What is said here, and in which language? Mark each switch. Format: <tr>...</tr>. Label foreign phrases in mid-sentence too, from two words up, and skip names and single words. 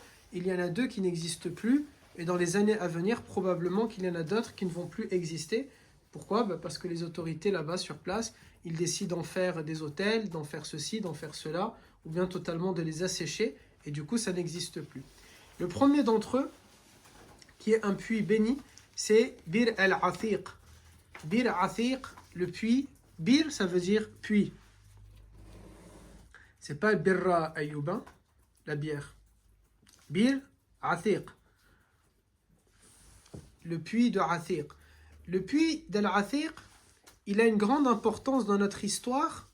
<fr>Il y en a 2 qui n'existent plus. Et dans les années à venir, probablement qu'il y en a d'autres qui ne vont plus exister. Pourquoi? Parce que les autorités là-bas sur place, ils décident d'en faire des hôtels, d'en faire ceci, d'en faire cela, ou bien totalement de les assécher, et du coup ça n'existe plus. Le premier d'entre eux, qui est un puits béni, c'est Bir al-Athiq. Bir al-Athiq, le puits, Bir ça veut dire puits. C'est pas Birra Ayyuba, la bière. Bir Athiq. Le puits de Athiq. Le puits d'Al-Athiq, il a une grande importance dans notre histoire.</fr>